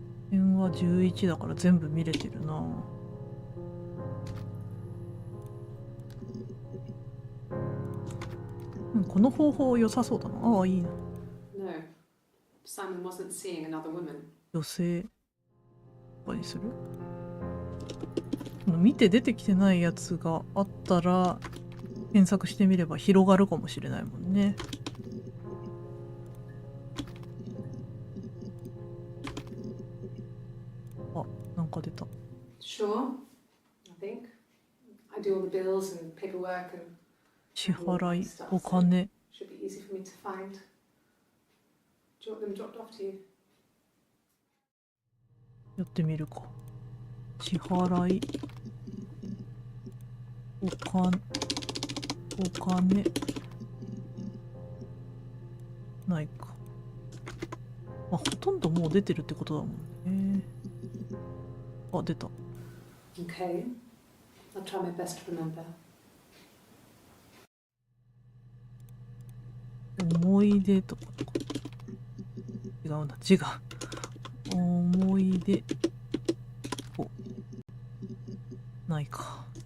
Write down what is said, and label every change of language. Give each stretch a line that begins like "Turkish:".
Japanese: 電話11だから全部見れてるな。うん、この方法良さそうだな。ああ、いいな。
English: No, Simon wasn't seeing another woman.
Japanese: 女性とかにする？見て出てきてないやつがあったら検索してみれば広がるかもしれないもんね。あ、なんか出た。
English: Sure, I think. I do all the bills and paperwork and
Japanese: 支払い、お金。
English: should be easy for me to find. Do you want them dropped off to you?
Japanese: やってみるか。支払い、お金ないか。まあ、ほとんどもう出てるってことだもんね。あ、出た。
English: Okay, I'll try my best to remember.
Japanese: 思い出とか。違うな、字が。思い出。お。ないか。